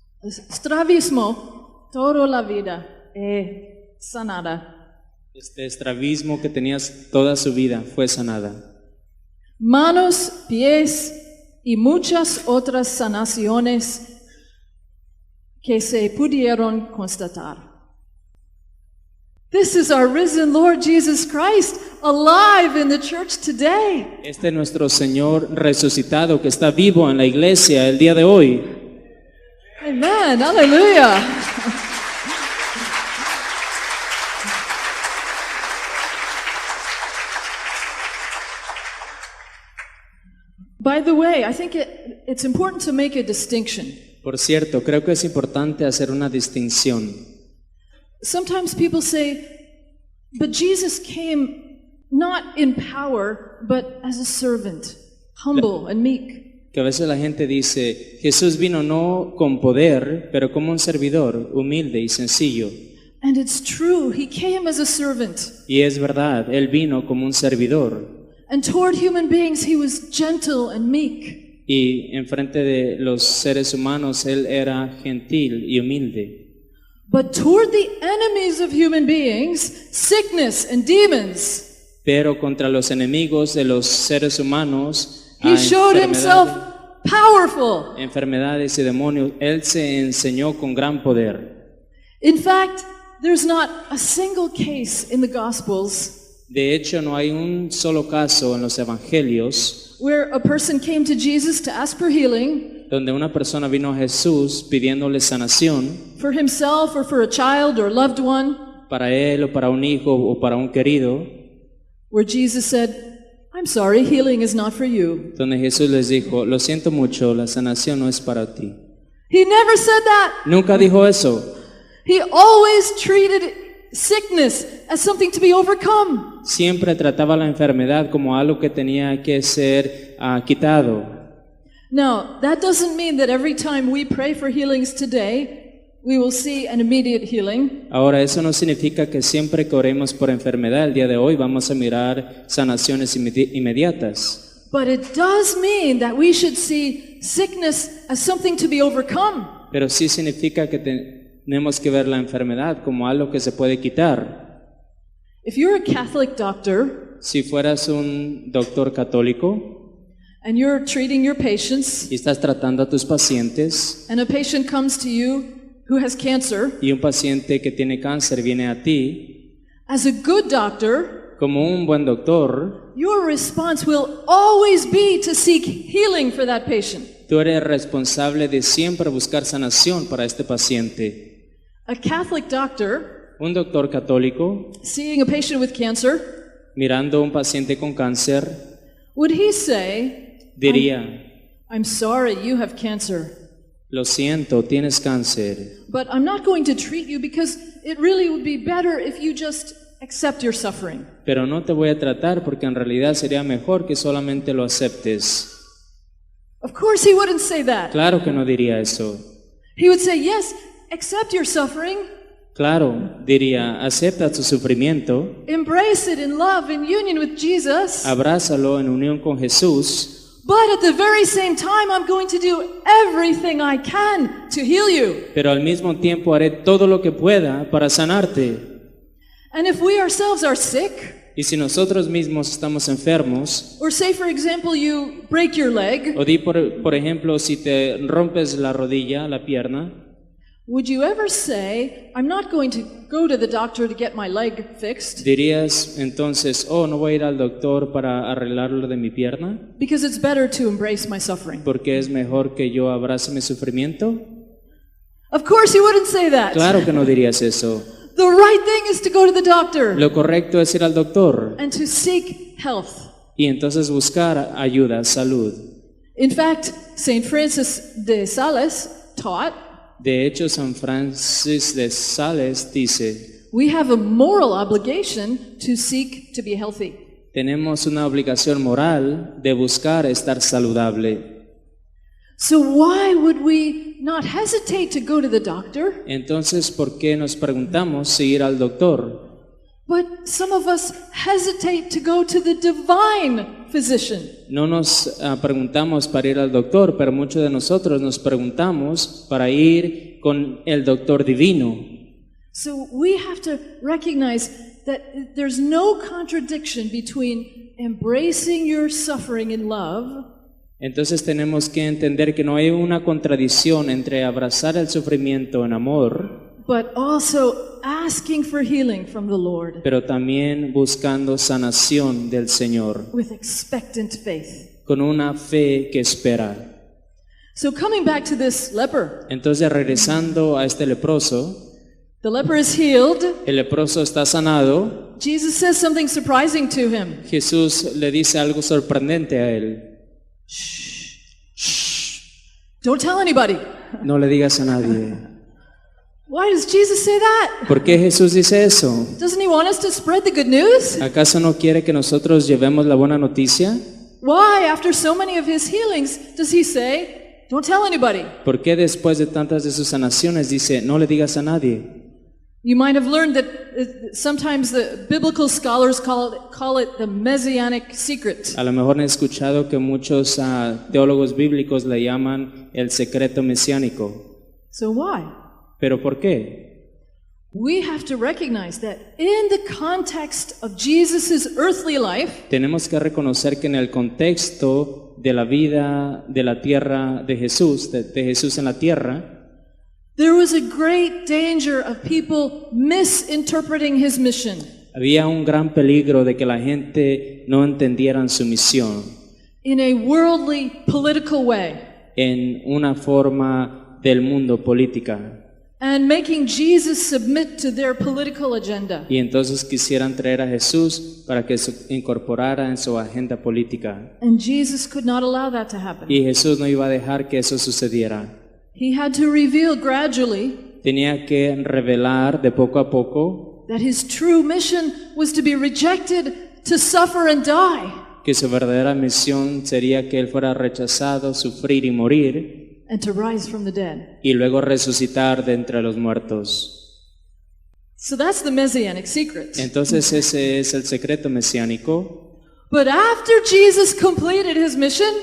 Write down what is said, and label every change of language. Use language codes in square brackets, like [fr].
[es] Estrabismo, toda la vida sanada. Este estrabismo que tenías toda su vida fue sanada. Manos, pies y muchas otras sanaciones que se pudieron constatar. [en] This is our risen Lord Jesus Christ, alive in the church today. [es] Este es nuestro Señor resucitado que está vivo en la iglesia el día de hoy. Amen. Hallelujah. [en] By the way, I think it's important to make a distinction. [es] Por cierto, creo que es importante hacer una distinción. [en] Sometimes people say, but Jesus came not in power, but as a servant, humble and meek. [es] Que a veces la gente dice, Jesús vino no con poder, pero como un servidor, humilde y sencillo. [en] And it's true, he came as a servant. [es] Y es verdad, Él vino como un servidor. [en] And toward human beings, he was gentle and meek. [es] Y en frente de los seres humanos, Él era gentil y humilde. [en] But toward the enemies of human beings, sickness and demons, [es] Pero contra los enemigos de los seres humanos, [en] he showed himself powerful. [es] enfermedades y demonios, Él se enseñó con gran poder. [en] In fact, there's not a single case in the Gospels [es] De hecho, no hay un solo caso en los evangelios [en] where a person came to Jesus to ask for healing [es] donde una persona vino a Jesús pidiéndole sanación [en] for himself or for a child or loved one, [es] para él o para un hijo o para un querido, [en] where Jesus said, I'm sorry, healing is not for you. [es] donde Jesús les dijo, lo siento mucho, la sanación no es para ti. [en] He never said that. [es] Nunca dijo eso. [en] He always treated sickness as something to be overcome. [es] Siempre trataba la enfermedad como algo que tenía que ser quitado. [en] Now, that doesn't mean that every time we pray for healings today, we will see an immediate healing. [es] Ahora, eso no significa que siempre que oremos por enfermedad el día de hoy vamos a mirar sanaciones inmediatas. [en] But it does mean that we should see sickness as something to be overcome. [es] Pero sí significa que tenemos que ver la enfermedad como algo que se puede quitar. [en] If you're a Catholic doctor [es] Si fueras un doctor católico [en] and you're treating your patients, [es] y estás tratando a tus pacientes [en] and a patient comes to you who has cancer, [es] y un paciente que tiene cáncer viene a ti, [en] as a good doctor, [es] como un buen doctor, [en] your response will always be to seek healing for that patient. [es] tú eres responsable de siempre buscar sanación para este paciente. [en] A Catholic doctor, [es] Un doctor católico, [en] seeing a patient with cancer, [es] mirando a un paciente con cáncer, [en] would he say, [es] diría, [en] I'm sorry you have cancer, [es] lo siento, tienes cáncer, [en] but I'm not going to treat you because it really would be better if you just accept your suffering. [es] pero no te voy a tratar porque en realidad sería mejor que solamente lo aceptes. [en] Of course he wouldn't say that. [es] Claro que no diría eso. [en] He would say, yes, accept your suffering, [es] Claro, diría, acepta tu sufrimiento, [en] embrace it in love, in union with Jesus, [es] abrázalo en unión con Jesús, [en] but at the very same time I'm going to do everything I can to heal you. [es] pero al mismo tiempo haré todo lo que pueda para sanarte. [en] And if we ourselves are sick, [es] Y si nosotros mismos estamos enfermos, [en] or say for example you break your leg, [es] o di por ejemplo, si te rompes la rodilla, la pierna, [en] would you ever say, I'm not going to go to the doctor to get my leg fixed [es] ¿Dirías entonces, oh, no voy a ir al doctor para arreglar lo de mi pierna? [en] because it's better to embrace my suffering? [es] Porque es mejor que yo abrace mi sufrimiento. [en] Of course you wouldn't say that. [es] Claro que no dirías eso. [en] The right thing is to go to the doctor [es] Lo correcto es ir al doctor [en] and to seek health. [es] y entonces buscar ayuda, salud. [en] In fact, St. Francis de Sales taught, [es] De hecho, San Francis de Sales dice, [en] we have a moral obligation to seek to be healthy. [es] tenemos una obligación moral de buscar estar saludable. [en] So why would we not hesitate to go to the doctor? [es] Entonces, ¿por qué nos preguntamos si ir al doctor? [en] But some of us hesitate to go to the divine physician. [es] No nos preguntamos para ir al doctor, pero muchos de nosotros nos preguntamos para ir con el doctor divino. [en] So we have to recognize that there's no contradiction between embracing your suffering in love [es] Entonces tenemos que entender que no hay una contradicción entre abrazar el sufrimiento en amor, [en] but also asking for healing from the Lord [es] pero también buscando sanación del Señor, [en] with expectant faith. [es] con una fe que espera. [en] So coming back to this leper, [es] Entonces, regresando a este leproso, [en] the leper is healed. [es] el leproso está sanado. [en] Jesus says something surprising to him. [es] Jesús le dice algo sorprendente a él. [en] Don't tell anybody. [es] No le digas a nadie. [en] Why does Jesus say that? [es] ¿Por qué Jesús dice eso? [en] Doesn't he want us to spread the good news? [es] ¿Acaso no quiere que nosotros llevemos la buena noticia? [en] Why, after so many of his healings, does he say, don't tell anybody? [es] ¿Por qué después de tantas de sus sanaciones dice, no le digas a nadie? [en] You might have learned that sometimes the biblical scholars call it the messianic secret. [es] A lo mejor han escuchado que muchos teólogos bíblicos le llaman el secreto mesiánico. [en] So why? [es] ¿Pero por qué? [en] We have to recognize that in the context of Jesus' earthly life, [es] Tenemos que reconocer que en el contexto de la vida de la tierra de Jesús, de Jesús en la tierra, [en] there was a great danger of people misinterpreting his mission. [es] había un gran peligro de que la gente no entendieran su misión [en] In a worldly, political way, [es] en una forma del mundo política. [en] and making Jesus submit to their political agenda. [es] Y entonces quisieran traer a Jesús para que se incorporara en su agenda política. [en] And Jesus could not allow that to happen. [es] Y Jesús no iba a dejar que eso sucediera. [en] He had to reveal gradually [es] Tenía que revelar de poco a poco [en] that his true mission was to be rejected, to suffer and die, [es] que su verdadera misión sería que Él fuera rechazado, sufrir y morir, [en] and to rise from the dead. [es] y luego resucitar de entre los muertos. [en] So that's the messianic secret. [es] Entonces ese es el secreto mesiánico. [en] But after Jesus completed his mission,